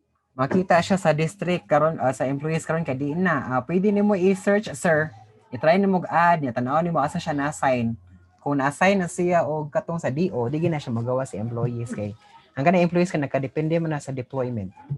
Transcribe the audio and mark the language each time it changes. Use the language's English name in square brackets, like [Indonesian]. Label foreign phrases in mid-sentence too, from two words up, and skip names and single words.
[Cebuano] Makita siya sa district karon sa employees karon kay di na. Pwede nimo i-search sir. I-try nimo add niya tan-aw nimo asa siya na-assign. Kung na-assign na siya og katong sa DO, di na siya magawa sa employees kay ang kana employees ka nakadepende man na sa deployment.